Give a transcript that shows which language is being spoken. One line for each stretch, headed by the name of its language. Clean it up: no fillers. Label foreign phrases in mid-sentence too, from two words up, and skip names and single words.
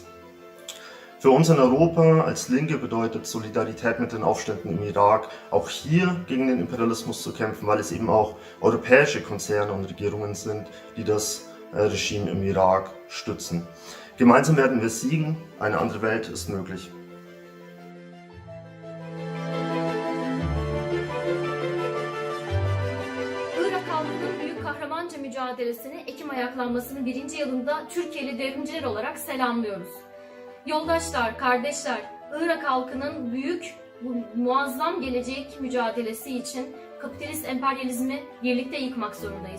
German: Für uns in Europa als Linke bedeutet Solidarität mit den Aufständen im Irak auch hier gegen den Imperialismus zu kämpfen, weil es eben auch europäische Konzerne und Regierungen sind, die das Regime im Irak stützen. Gemeinsam werden wir siegen, eine andere Welt ist möglich.
Turkish: Mücadelesini Ekim ayaklanmasının 1. yılında Türkiye'li devrimciler olarak selamlıyoruz. Yoldaşlar, kardeşler, Irak halkının büyük, bu muazzam gelecek mücadelesi için kapitalist emperyalizmi birlikte yıkmak zorundayız.